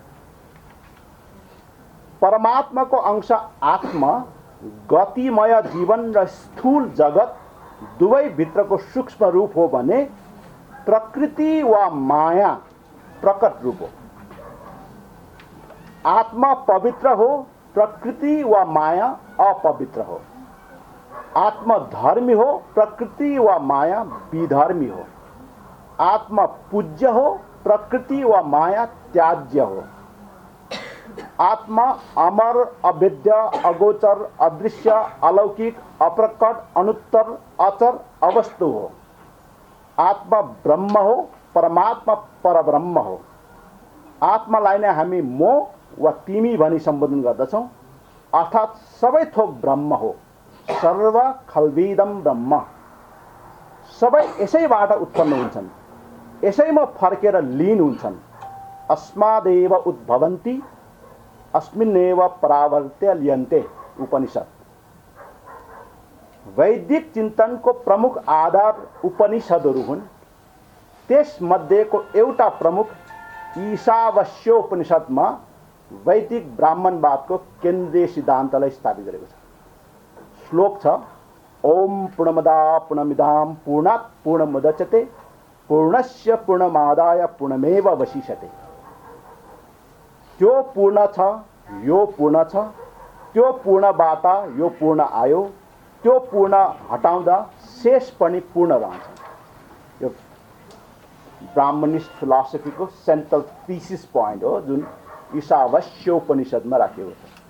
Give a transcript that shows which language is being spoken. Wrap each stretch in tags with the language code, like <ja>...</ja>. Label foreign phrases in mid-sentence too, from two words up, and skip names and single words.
<ne>परमात्माको अंश आत्मा गतिमय जीवन र स्थूल जगत दुवै भित्रको सूक्ष्म रूप हो भने प्रकृति वा माया प्रकट रूप हो। आत्मा पवित्र हो, प्रकृति वा माया अपवित्र हो। आत्मा धर्मी हो, प्रकृति वा माया विधर्मी हो। आत्मा पूज्य हो, प्रकृति वा माया त्याज्य हो। आत्मा अमर, अभेद्य, अगोचर, अदृश्य, अलौकिक, अप्रकट, अनुत्तर, अचर, अवस्तु हो। आत्मा ब्रह्म हो, परमात्मा परब्रह्म हो। आत्मालाई नै हामी म वा तिमी भनी सम्बोधन गर्दछौँ, अर्थात् सबै थोक ब्रह्म हो।</ne> <sa>सर्व खल्विदम ब्रह्म।</sa> <ne>सबै यसैबाट उत्पन्न हुन्छन्, यसैमा फर्केर लीन हुन्छन्।</ne> <sa>अस्मादेव उद्भवन्ति अस्मिन्नेव परावर्त्य लियन्ते।</sa> <ne>उपनिषद। वैदिक चिन्तनको प्रमुख आधार उपनिषदहरू हुन्। त्यसमध्येको एउटा प्रमुख ईशावास्योपनिषदमा वैदिक ब्राह्मणवादको केन्द्रीय सिद्धान्तलाई स्थापित गरेको छ। श्लोक छ,</ne> <sa>ओम पूर्णमदा पूर्णमिदाम पूर्णात् पूर्णमुदच्यते पूर्णस्य पूर्णमादाय पूर्णमेवावशिष्यते।</sa> <ne>त्यो पूर्ण छ, यो पूर्ण छ, त्यो पूर्णबाट यो पूर्ण आयो, त्यो पूर्ण हटाउँदा शेष पनि पूर्ण रहन्छ। यो</ne> <en>Brahmanist philosophy's central thesis point</en> <ne>हो जुन ईशावास्योपनिषदमा राखिएको छ।</ne>